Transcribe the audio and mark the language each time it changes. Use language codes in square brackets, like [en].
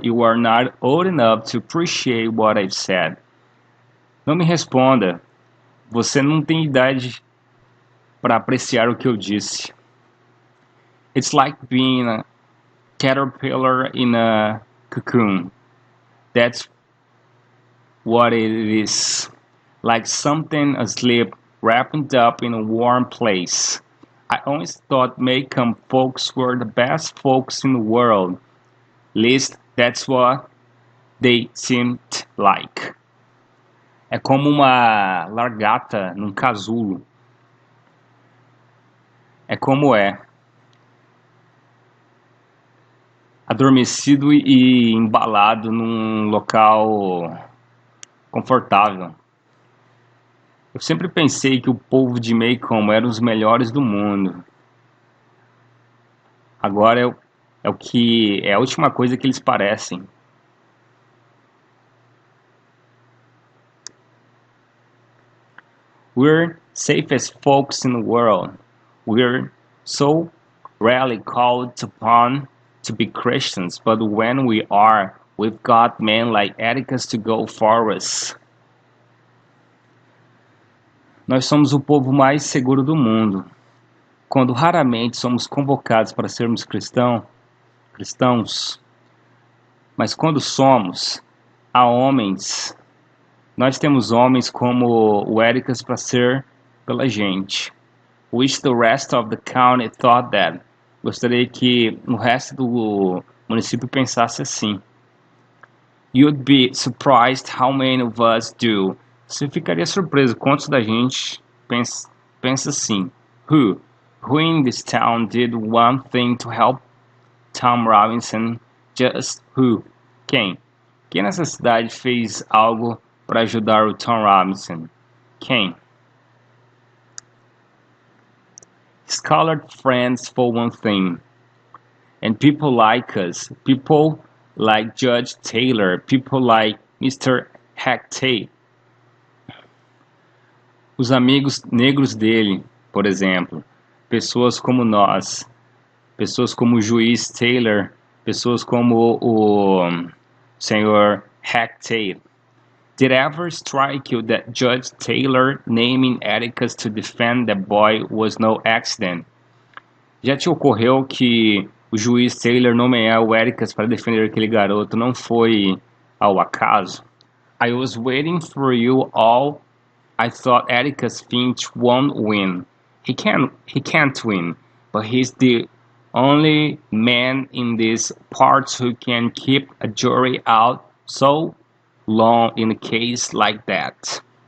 [en] You are not old enough to appreciate what I've said. [pt] Não me responda. Você não tem idade para apreciar o que eu disse. [en] It's like being a caterpillar in a cocoon. That's what it is. Like something asleep, wrapped up in a warm place. I always thought Macomb folks were the best folks in the world. At least that's what they seemed like. [pt] É como uma largata num casulo. É como é. Adormecido e embalado num local confortável. Eu sempre pensei que o povo de Macomb era os melhores do mundo. Agora é a última coisa que eles parecem. [en] We're safest folks in the world. We're so rarely called upon to be Christians, but when we are, we've got men like Atticus to go for us. [pt] Nós somos o povo mais seguro do mundo. Quando raramente somos convocados para sermos cristãos, mas quando somos, há homens. Nós temos homens como o Atticus para ser pela gente. [en] Wish the rest of the county thought that. [pt] Gostaria que o resto do município pensasse assim. [en] You'd be surprised how many of us do. [pt] Você ficaria surpreso quantos da gente pensa assim. [en] Who in this town did one thing to help Tom Robinson? Just who? [pt] Quem? Quem nessa cidade fez algo para ajudar o Tom Robinson? Quem? [en] Scholar friends for one thing. And people like us. People like Judge Taylor. People like Mr. Hacktate. [pt] Os amigos negros dele, por exemplo. Pessoas como nós. Pessoas como o juiz Taylor. Pessoas como o senhor Hacktate. [en] Did it ever strike you that Judge Taylor naming Atticus to defend the boy was no accident? [pt] Já te ocorreu que o juiz Taylor nomear o Atticus para defender aquele garoto não foi ao acaso? [en] I was waiting for you all. I thought Atticus Finch won't win. He can't win, but he's the only man in these parts who can keep a jury out so long in a case like that.